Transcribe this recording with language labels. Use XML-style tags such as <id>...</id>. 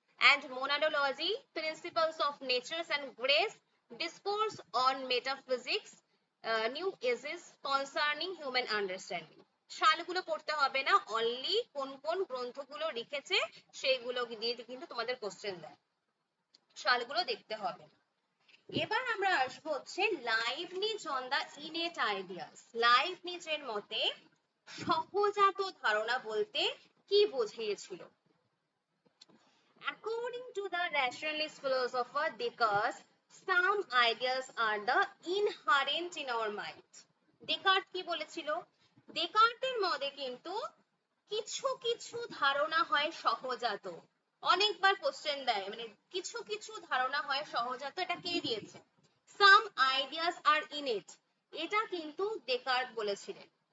<en>And monadology, principles of nature and grace, discourse on metaphysics, new ages concerning human understanding.</en> <bn>সালগুলো পড়তে হবে না, only কোন কোন গ্রন্থগুলো লিখেছে সেইগুলো দিয়ে কিন্তু তোমাদের কোশ্চেন দেয়, সালগুলো দেখতে হবে। এবার আমরা আসবো হচ্ছে Leibniz on the innate ideas. লাইবনিজের মতে সহজাত ধারণা বলতে কি বুঝিয়েছিল?</bn> <en>According to the rationalist philosopher Descartes, some ideas are the inherent in our mind.</en> <bn>Descartes কি বলেছিল? ডেকার্টের মতে কিন্তু কিছু কিছু ধারণা হয় সহজাত। অনেকবার কোশ্চেন দেয়, মানে কিছু কিছু ধারণা হয় সহজাত, এটা কে দিয়েছে?</bn> <en>Some ideas are innate,</en> <bn>এটা কিন্তু ডেকার্ট বলেছিলেন।</bn>